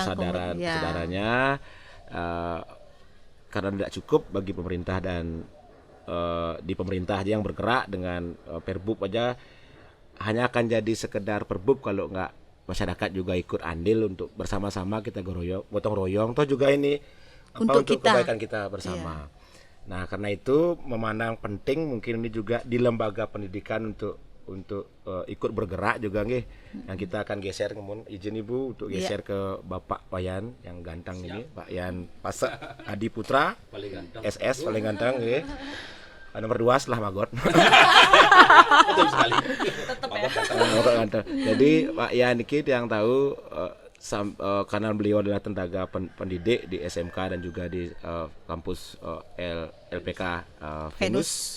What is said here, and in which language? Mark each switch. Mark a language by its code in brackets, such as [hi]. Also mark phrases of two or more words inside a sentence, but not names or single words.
[id] kesadarannya, karena tidak cukup bagi pemerintah dan di pemerintah aja yang bergerak dengan Perbub aja hanya akan jadi sekedar Perbub kalau nggak masyarakat juga ikut andil untuk bersama-sama kita gotong royong toh juga ini untuk kebaikan kita bersama. Nah, karena itu memandang penting mungkin ini juga di lembaga pendidikan untuk ikut bergerak juga nggih. Yang kita akan geser, izin Ibu untuk geser ke Bapak Wayan yang ganteng ini, Pak Yan Pasek Adi Putra, SS paling ganteng nggih. Nomor 2 setelah Magot. Betul sekali. Tetap ya. Jadi Pak Yan iki yang tahu karena beliau adalah tenaga pendidik di SMK dan juga di kampus LPK Venus.